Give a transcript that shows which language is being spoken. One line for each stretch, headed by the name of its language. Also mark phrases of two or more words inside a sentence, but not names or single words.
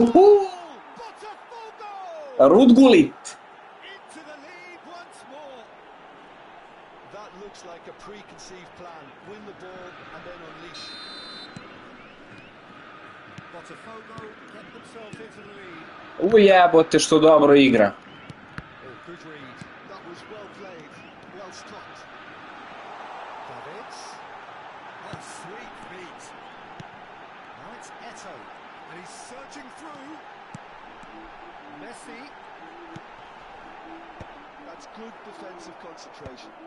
English: Botafogo! Rudgulit. Into the lead once more. That looks like a preconceived plan. Win the ball and then unleash. Botafogo get themselves into the lead.
Serbian: Ujebote što dobro igra.
English: Oh, good read. That was well played, well stopped. Davids. Oh, sweet feet. Now it's Eto'o. And he's searching through. Messi. That's good defensive concentration.